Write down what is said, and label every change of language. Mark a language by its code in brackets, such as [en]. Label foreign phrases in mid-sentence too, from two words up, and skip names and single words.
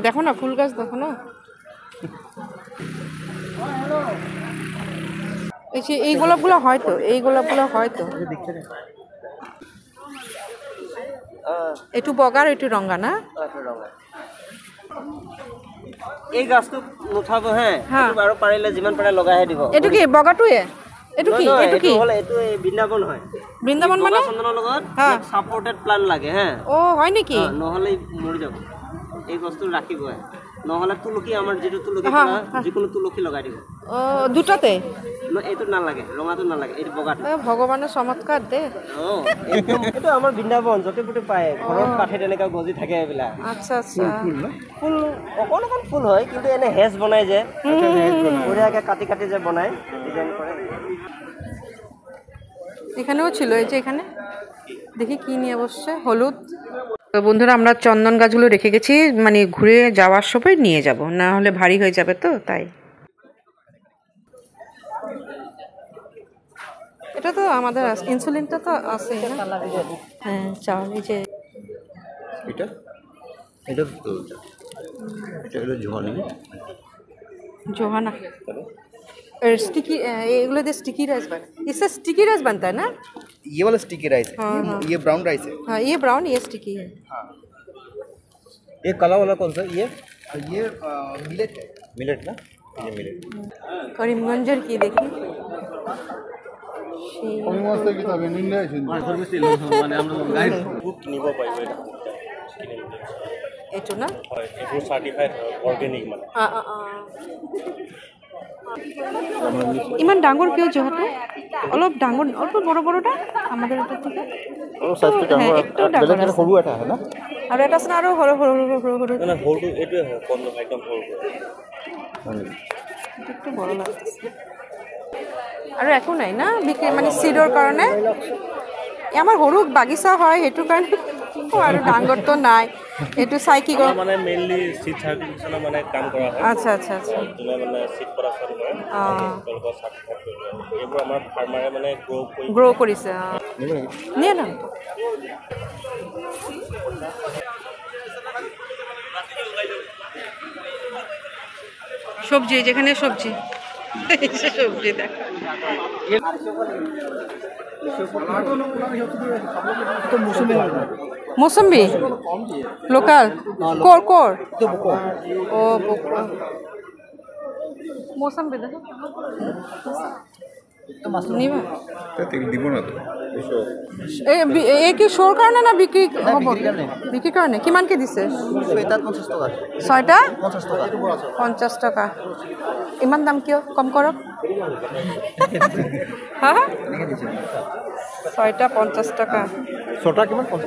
[bn] দেখো না ফুল গাছ, দেখো না এই গোলাপগুলো হয়তো, এই গোলাপগুলো হয়তো একটু বগার একটু রঙা না। [as] এই গাছটো নুঠাব হে, আৰু পাৰিলে যিমান পাৰে লগাইহে দিব। এইটো কি বগাটোৱে? এইটো কি? এইটো কি? এইটো বৃন্দাবন হয়। বৃন্দাবন মানে চন্দনৰ লগত [en] supported plant [as] লাগে হে। ও হয় নেকি? নহলে মৰি যাব। এই গছটো ৰাখিব, নহলে তুলসী, আমাৰ যেটো তুলসী, যিকোনো তুলসী লগাই দিব। ও দুটাতে? এইটো নালাগে, ৰঙাটো নালাগে, এইটো বগাটো। ভগৱানৰ চমৎকাৰ দে। এইটো আমাৰ বৃন্দাবন, য'তে ত'তে পায়, ঘৰত কাঠে তেনেকা গজি থাকে এইবিলাক। আচ্ছা আচ্ছা। ফুল অকণ অকণ ফুল হয়, কিন্তু এনে হেজ বনাই যে বঢ়িয়াকে কাটি কাটি যে বনাই, ডিজাইন কৰে। [bn] এখানেও ছিল, এই যে এখানে দেখি কি নিয়ে বসছে, হলুদ। তো বন্ধুরা আমরা চন্দন গাছগুলো রেখে গেছি, মানে ঘুরে যাওয়ার সময় নিয়ে যাব, না হলে ভারী হয়ে যাবে, তো তাই। এটা তো আমাদের ইনসুলিনটা তো আছে। হ্যাঁ চাল, এই যে এটা এটা তো এটা হলো [hi] जोहाना स्टिकी, [bn] এগুলো দে [en] sticky rice [hi] बना, इससे [en] sticky rice [hi] बनता है ना? ये वाला [en] sticky rice [hi] है। हाँ, ये [en] brown rice [hi] है। हाँ ये ब्राउन, ये स्टिकी है। ये काला वाला कौन सा ये मिलेट है। मिलेट ना, ये मिलेट। [as] কৰিমগঞ্জৰ কি দেখি এইটো না এইবোৰ [en] certified organic [as] মানে ইমান ডাঙৰ কিয় জহাটো? অলপ ডাঙৰ, [bn] অল্প বড় বড়টা আমাদের এটা থেকে [as] ও সাইজটো ডাঙৰ, বেলেগ সৰু এটা আছে না, আৰু এটা আছে আৰু সৰু সৰু সৰু সৰু না সৰুটো এইটোৱে হয়, কম একদম সৰু [bn] একটু বড় লাগছে। [as] আৰু একো নাই না বিক্ৰী, মানে সিডৰ কাৰণে আমাৰ সৰু বাগিচা হয়, সেইটো কাৰণে আৰু ডাঙৰটো নাই। এইটো চাই কি কয় মানে মেইনলি [en] seed certification [as] মানে কাম কৰা হয়। আচ্ছা আচ্ছা আচ্ছা, যোনে মানে [en] seed production [as] কৰে তেওঁলোকৰ চাৰ্টিফাইড কৰিব লাগে। এইবোৰ আমাৰ ফাৰ্মাৰে মানে গ্ৰ' কৰিছে। [bn] নিয়ে না সবজি, যেখানে সবজি সবজি দেখ মৌসুম্বি লোকাল কোর কোর ও মৌসুম্বি দেখো নিবা দিব না তো। [as] এই কি শোৰ কাৰণে না বিক্ৰী হ'ব? বিক্ৰীৰ কাৰণে কিমানকে দিছে? ছয়টা 50 টকা। ইমান দাম কিয়? কম কৰক। হা ছয়টা 50 টকা। ছটা কিমান? 50